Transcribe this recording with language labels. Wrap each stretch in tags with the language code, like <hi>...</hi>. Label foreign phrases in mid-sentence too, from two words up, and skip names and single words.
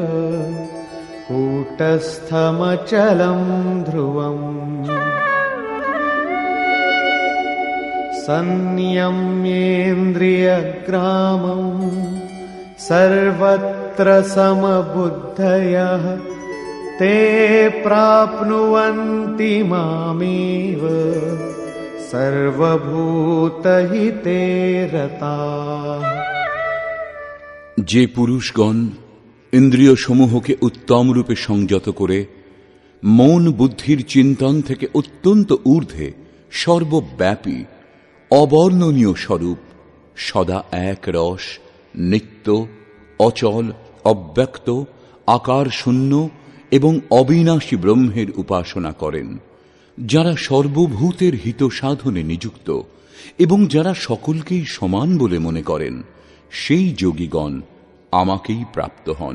<sa>कूटस्थमचलं ध्रुवम् संयम्येन्द्रियग्रामं सर्वत्र समबुद्धयः ते प्राप्नुवन्ति मामेव सर्वभूतहिते रताः।</sa> <bn>যে পুরুষগণ ইন্দ্রিয় সমূহকে উত্তম রূপে সংযত করে মন বুদ্ধির চিন্তন থেকে অত্যন্ত ঊর্ধ্বে সর্বব্যাপী অবর্ণনীয় স্বরূপ সদা এক রস, নিত্য, অচল, অব্যক্ত, আকার শূন্য এবং অবিনাশী ব্রহ্মের উপাসনা করেন, যারা সর্বভূতের হিত সাধনে নিযুক্ত এবং যারা সকলকেই সমান বলে মনে করেন, সেই যোগীগণ আমাকেই প্রাপ্ত হন।</bn>